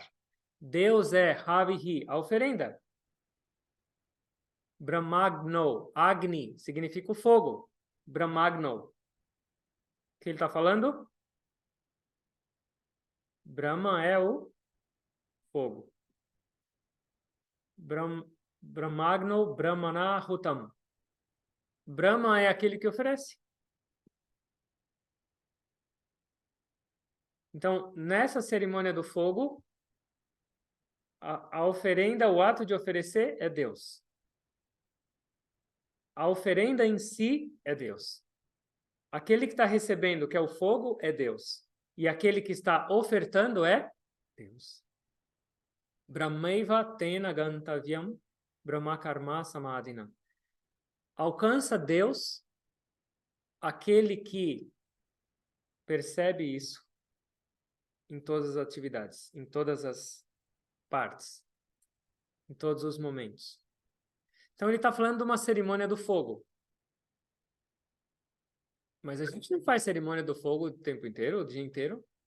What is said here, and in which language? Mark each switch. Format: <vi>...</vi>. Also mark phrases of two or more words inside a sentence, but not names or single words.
<pt>Deus é Havihi, a oferenda. Brahmagno, Agni, significa o fogo. Brahmagno. O que ele está falando? Brahma é o fogo.</pt> <sa>ब्रह्माग्नो ब्रह्मणाहुतं.</sa> <pt>Brahma é aquele que oferece. Então, nessa cerimônia do fogo, a oferenda, o ato de oferecer é Deus. A oferenda em si é Deus. Aquele que está recebendo, que é o fogo, é Deus. E aquele que está ofertando é Deus.</pt> <sa>ब्रह्मैव तेन गन्तव्यं ब्रह्मकर्म समाधिना.</sa> <pt>Alcança Deus aquele que percebe isso em todas as atividades, em todas as partes, em todos os momentos. Então ele está falando de uma cerimônia do fogo. Mas a gente não faz cerimônia do fogo o tempo inteiro, o dia inteiro.</pt>